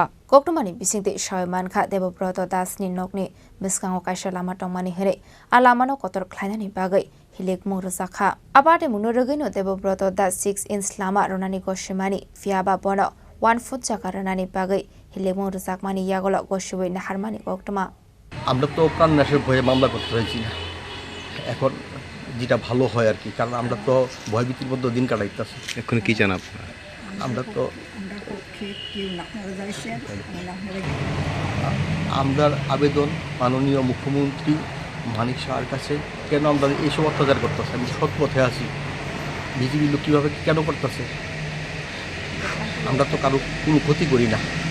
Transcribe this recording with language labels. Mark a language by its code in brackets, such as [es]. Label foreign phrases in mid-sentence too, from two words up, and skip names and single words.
[trp] Koktumani Bisingti Shoymanka Debobroto Das ni Nokni Biskango Kaisha Lama Tongmani Here Alamano Kotor Klainani Bagai Hilik Muruzakha Abate Munurugino Debobroto Das 6-inch Lama Ronani Goshimani Fiaba Bono 1 foot Jakaranani Bagai Hilik Muruzakmani Yagolo Goshiwi Naharmani Koktuma [bn] আমরা তো প্রাণনাশের ভয়ে মামলা করতে চাইছি না এখন যেটা ভালো হয় আর কি কারণ আমরা তো ভয়ভীতির মধ্যে দিন কাটাইতেছি এখন কি চান আপনারা আমরা তো আমরা আবেদন মাননীয় মুখ্যমন্ত্রী মানিক শাহর কাছে কেন আমরা এইসব অত্যাচার করতেছে আমি সৎ পথে আছি বিজেপি লোক কীভাবে কেন করতেছে আমরা তো কারো কোনো ক্ষতি করি না